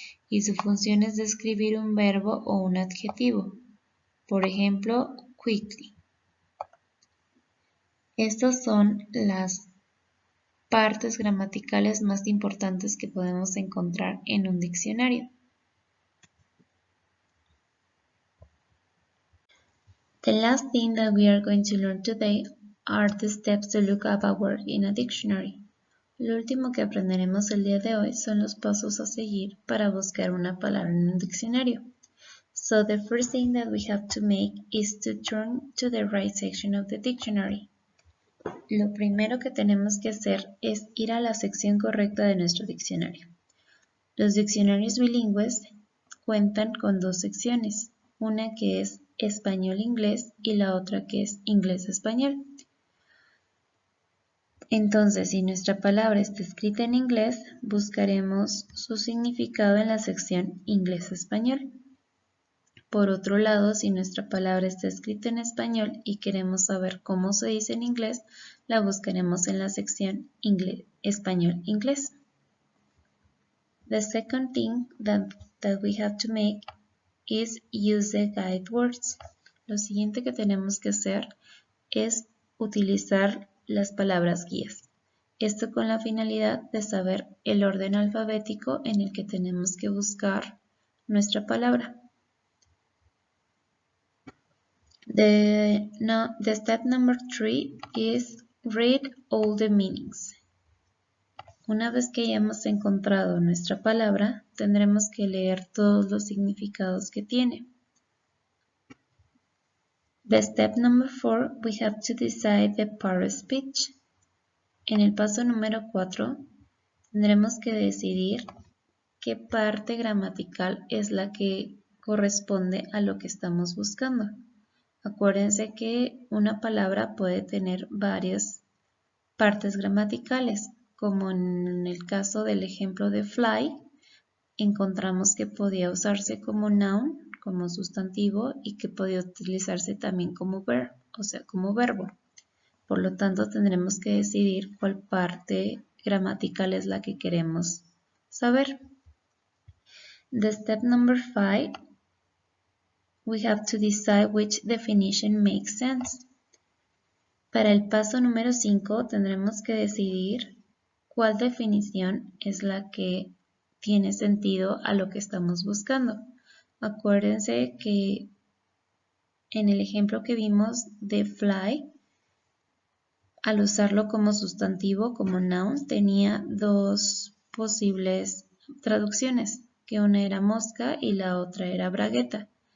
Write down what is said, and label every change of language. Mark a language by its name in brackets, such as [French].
[Spanish] Y su función es describir un verbo o un adjetivo. Por ejemplo, quickly. Estas son las partes gramaticales más importantes que podemos encontrar en un diccionario. [English] The last thing that we are going to learn today are the steps to look up a word in a dictionary. [Spanish] Lo último que aprenderemos el día de hoy son los pasos a seguir para buscar una palabra en un diccionario. [English] So the first thing that we have to make is to turn to the right section of the dictionary. [Spanish] Lo primero que tenemos que hacer es ir a la sección correcta de nuestro diccionario. Los diccionarios bilingües cuentan con dos secciones, una que es español-inglés y la otra que es inglés-español. Entonces, si nuestra palabra está escrita en inglés, buscaremos su significado en la sección inglés-español. Por otro lado, si nuestra palabra está escrita en español y queremos saber cómo se dice en inglés, la buscaremos en la sección español-inglés. [English] The second thing that we have to make is use the guide words. [Spanish] Lo siguiente que tenemos que hacer es utilizar las palabras guías. Esto con la finalidad de saber el orden alfabético en el que tenemos que buscar nuestra palabra. [English] The step number 3 is read all the meanings. [Spanish] Una vez que hayamos encontrado nuestra palabra, tendremos que leer todos los significados que tiene. [English] The step number 4, we have to decide the part of speech. [Spanish] En el paso número 4, tendremos que decidir qué parte gramatical es la que corresponde a lo que estamos buscando. Acuérdense que una palabra puede tener varias partes gramaticales, como en el caso del ejemplo de fly, encontramos que podía usarse como noun, como sustantivo, y que podía utilizarse también como verb, o sea, como verbo. Por lo tanto, tendremos que decidir cuál parte gramatical es la que queremos saber. [English] The step number 5, we have to decide which definition makes sense. [Spanish] Para el paso número 5 tendremos que decidir cuál definición es la que tiene sentido a lo que estamos buscando. Acuérdense que en el ejemplo que vimos de fly, al usarlo como sustantivo, como noun, tenía dos posibles traducciones, que una era mosca y la otra era bragueta.